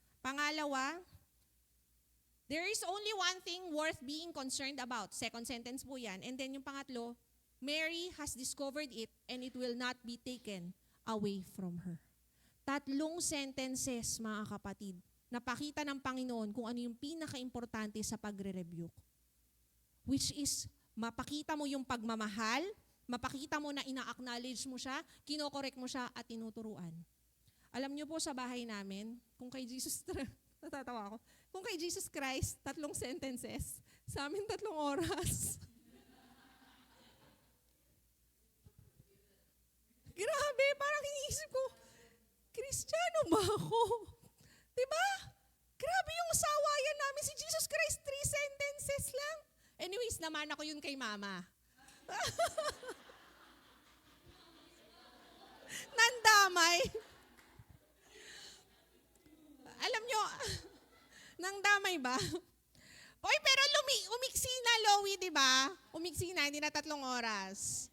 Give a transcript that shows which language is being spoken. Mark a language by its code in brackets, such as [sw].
[tl] Pangalawa, [en] there is only one thing worth being concerned about. Second sentence [tl] po yan. [en] And then [tl] yung pangatlo, [en] Mary has discovered it and it will not be taken away from her. [tl] Tatlong sentences, mga kapatid, napakita ng Panginoon kung ano yung pinaka-importante sa pagre-rebuke. [en] Which is, [tl] mapakita mo yung pagmamahal, mapakita mo na ina-acknowledge mo siya, kinokorek mo siya at tinuturuan. Alam niyo po sa bahay namin, kung kay Jesus, natatawa ako, kung kay Jesus Christ, 3 sentences, sa amin 3 oras. Grabe, parang iniisip ko, Kristiyano ba ako? Diba? Grabe yung sawayan namin. Si Jesus Christ, 3 sentences lang. Anyways, naman ako yun kay Mama. Nandamay. Alam nyo, Nang damay ba? Oy, pero umiksi na, Lowy, di ba? Umiksi na, hindi na 3 oras.